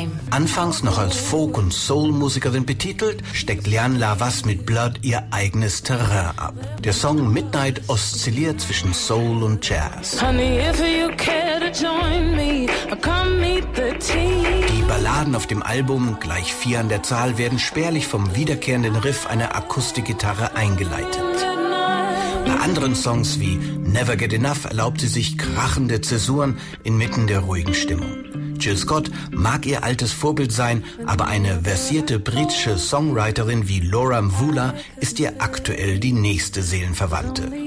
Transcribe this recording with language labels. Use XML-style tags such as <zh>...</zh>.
<de>Anfangs noch als Folk- und Soul-Musikerin betitelt, steckt Lianne Le Havas mit Blood ihr eigenes Terrain ab. Der Song Midnight oszilliert zwischen Soul und Jazz.</de> <en>Honey, if you care to join me, come meet the team.</en> <de>Die Balladen auf dem Album, gleich 4 an der Zahl, werden spärlich vom wiederkehrenden Riff einer Akustikgitarre eingeleitet. Bei anderen Songs wie Never Get Enough erlaubt sie sich krachende Zäsuren inmitten der ruhigen Stimmung. Jill Scott mag ihr altes Vorbild sein, aber eine versierte britische Songwriterin wie Laura Mvula ist ihr aktuell die nächste Seelenverwandte.</de>